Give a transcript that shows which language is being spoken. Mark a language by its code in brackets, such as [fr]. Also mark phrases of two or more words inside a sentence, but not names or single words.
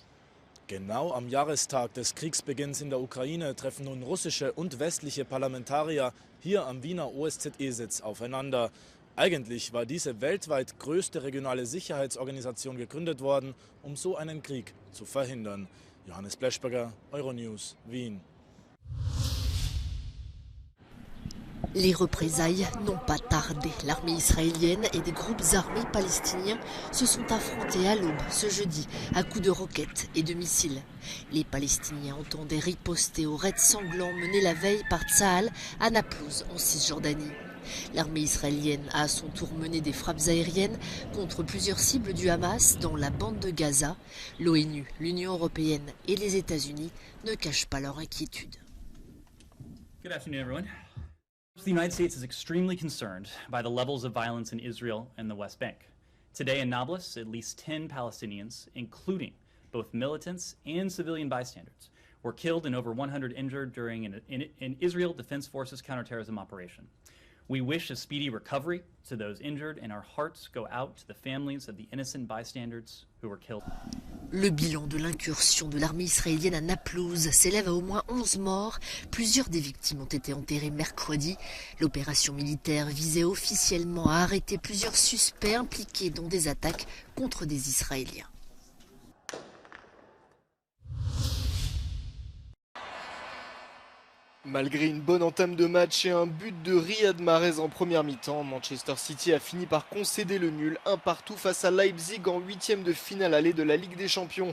[de] Genau am Jahrestag des Kriegsbeginns in der Ukraine treffen nun russische und westliche Parlamentarier hier am Wiener OSZE-Sitz aufeinander. Eigentlich war diese weltweit größte regionale Sicherheitsorganisation gegründet worden, um so einen Krieg zu verhindern. Johannes Bleschberger, Euronews, Wien. [fr] Les représailles n'ont pas tardé. L'armée israélienne et des groupes armés palestiniens se sont affrontés à l'aube ce jeudi à coups de roquettes et de missiles. Les Palestiniens entendaient riposter aux raids sanglants menés la veille par Tsahal à Naplouse en Cisjordanie. L'armée israélienne a à son tour mené des frappes aériennes contre plusieurs cibles du Hamas dans la bande de Gaza. L'ONU, l'Union européenne et les États-Unis ne cachent pas leur inquiétude. [en] Good afternoon, everyone. The United States is extremely concerned by the levels of violence in Israel and the West Bank. Today in Nablus, at least 10 Palestinians, including both militants and civilian bystanders, were killed and over 100 injured during an Israel Defense Forces counterterrorism operation. We wish a speedy recovery to those injured, and our hearts go out to the families of the innocent bystanders who were killed. [fr] Le bilan de l'incursion de l'armée israélienne à Naplouse s'élève à au moins 11 morts. Plusieurs des victimes ont été enterrées mercredi. L'opération militaire visait officiellement à arrêter plusieurs suspects impliqués dans des attaques contre des Israéliens. Malgré une bonne entame de match et un but de Riyad Mahrez en première mi-temps, Manchester City a fini par concéder le nul 1-1 face à Leipzig en 8e de finale allée de la Ligue des Champions.